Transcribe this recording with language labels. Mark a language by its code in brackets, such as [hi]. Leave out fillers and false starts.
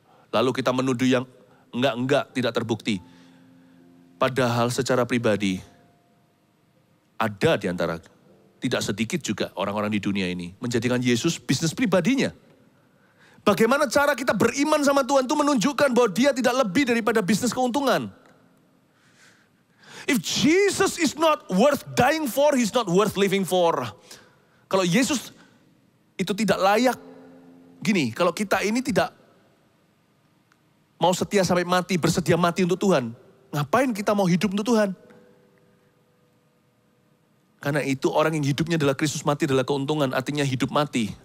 [id] Lalu kita menuduh yang enggak, tidak terbukti. Padahal secara pribadi, ada di antara, tidak sedikit juga orang-orang di dunia ini, menjadikan Yesus bisnis pribadinya. Bagaimana cara kita beriman sama Tuhan itu menunjukkan bahwa dia tidak lebih daripada bisnis keuntungan. [en] If Jesus is not worth dying for, he's not worth living for. [id] Kalau Yesus itu tidak layak, gini, kalau kita ini tidak mau setia sampai mati, bersedia mati untuk Tuhan, ngapain kita mau hidup untuk Tuhan? Karena itu orang yang hidupnya adalah Kristus, mati adalah keuntungan, artinya hidup mati.